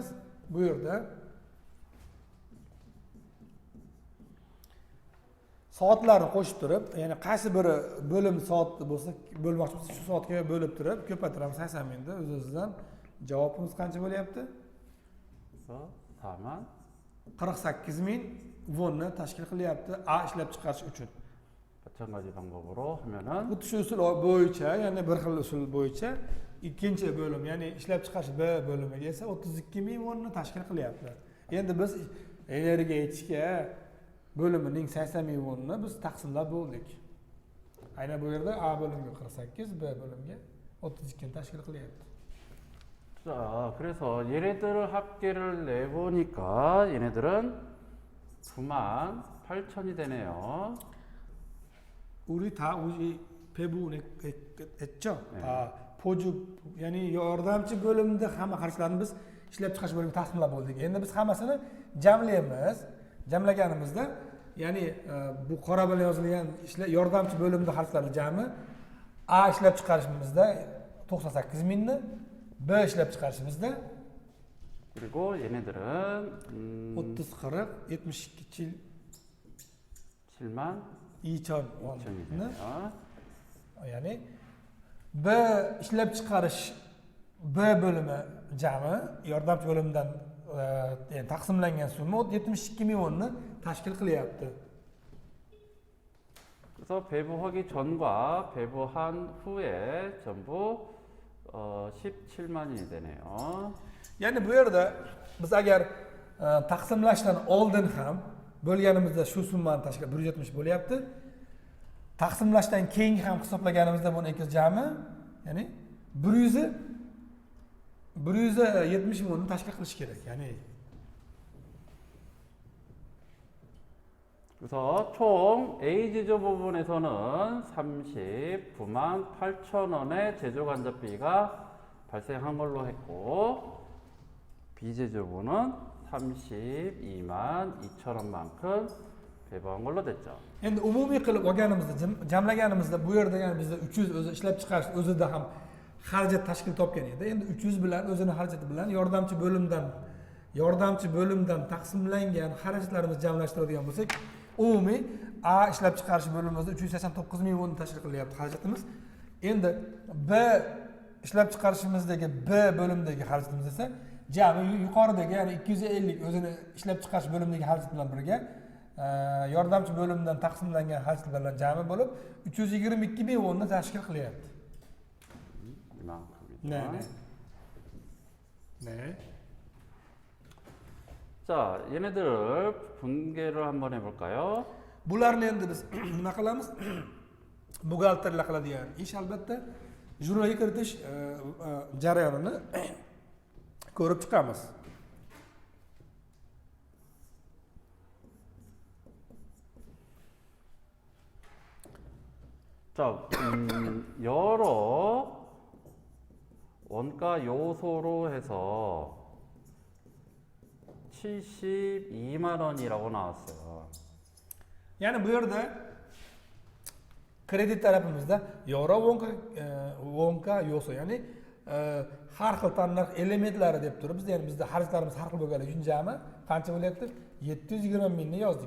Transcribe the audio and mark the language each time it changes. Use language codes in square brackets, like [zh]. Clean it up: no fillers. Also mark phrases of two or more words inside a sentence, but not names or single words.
[uz] Bu yerda soatlarni qo'shib turib, ya'ni qaysi biri bo'lim soat bo'lsa, bo'lmoqchi bo'lsa, shu soatga bo'lib turib ko'paytiramiz 80 mingni. O'z-o'zidan javobimiz qancha bo'lyapti? 48 ming wonni tashkil qilyapti A ishlab chiqarish uchun. [ko] 마찬가지 방법으로 하면은 [uz] Xuddi shu usul bo'yicha, ya'ni bir xil usul bo'yicha ikkinchi bo'lim, ya'ni ishlab chiqarish B bo'limiga esa 32 ming wonni tashkil qilyapti. Endi biz energetika bo'limining 80 ming wonni biz taqsimlab bo'ldik. Aynan bu yerda A bo'limiga 48, B bo'limiga 32 ని tashkil qilyapti. [ko] 자, 그래서 얘네들을 합계를 내보니까 얘네들은 98,000이 되네요. 우리 다 우리 배분을 했죠. 네. [uz] 포주 ya'ni yordamchi bo'limda hamma xarjlarni biz ishlab chiqarish bo'limiga taqsimlab bo'ldik. Endi biz hammasini jamlaymiz. Jamlaganimizda ya'ni bu qora bilan yozilgan yordamchi bo'limda xarjlarning jami A ishlab chiqarishimizda 98 mingni, B ishlab chiqarishimizda [ko] 그리고 얘네들은 30 40 72 7만 2천 2천이 [uz] wonni, [ko] 되네요. [uz] ya'ni B ishlab chiqarish B bo'limi jami yordamchi bo'limidan yani taqsimlangan summa 72 ming wonni tashkil qilyapti. [ko] 그래서 배부하기 전과 배부한 후에 전부 17만이 되네요. [uz] Ya'ni bu yerda biz agar taqsimlashdan oldin ham bo'lganimizda shu summani tashkil 170 bo'lyapti. Taqsimlashdan keyin ham hisoblaganimizda buni jami ya'ni 170 mingni tashkil qilish kerak. Ya'ni [ko] 그래서 총 A 제조 부분에서는 39만 8천 원의 제조 간접비가 발생한 걸로 했고 B 제조부는 32만 2천 원만큼 배부한 걸로 됐죠. [uz] endi umumiy qilib olganimizda jamlaganimizda bu yerda ya'ni bizda 300 o'zi ishlab chiqarish o'zida ham xarajat tashkil topgan edi. Endi 300 bilan o'zini xarajati bilan yordamchi bo'limdan taqsimlangan xarajatlarimizni jamlashtiradigan bo'lsak, umumiy A ishlab chiqarish bo'limimizda 389 ming won tashkil qilyapti xarajatimiz. Endi B ishlab chiqarishimizdagi B bo'limdagi xarajatimiz esa jami yuqoridagi ya'ni 250 o'zini ishlab chiqarish bo'limidagi xarajat bilan birga yordamchi bo'limdan taqsimlangan xarajatlar bilan jami bo'lib 322 ming wonni tashkil qilyapti. [ko] 이만큼이죠. 네. 자, 얘네들 분개를 한번 해볼까요? [uz] Bularni endi biz nima qilamiz? Buxgalterlar qiladigan ish albatta jurnalga kiritish jarayonini ko'rib chiqamiz. [ko] 자, 여러 원가 요소로 해서 72만 원이라고 나왔어요. [uz] Ya'ni bu yerda kredit tarafimizda [ko] 여러 원가 요소, [uz] ya'ni har xil tannarx elementlari deb turib bizda, ya'ni bizda xarajatlarimiz har xil bo'lganligi uchun jami qancha bo'lyapti? 720 mingni yozdik.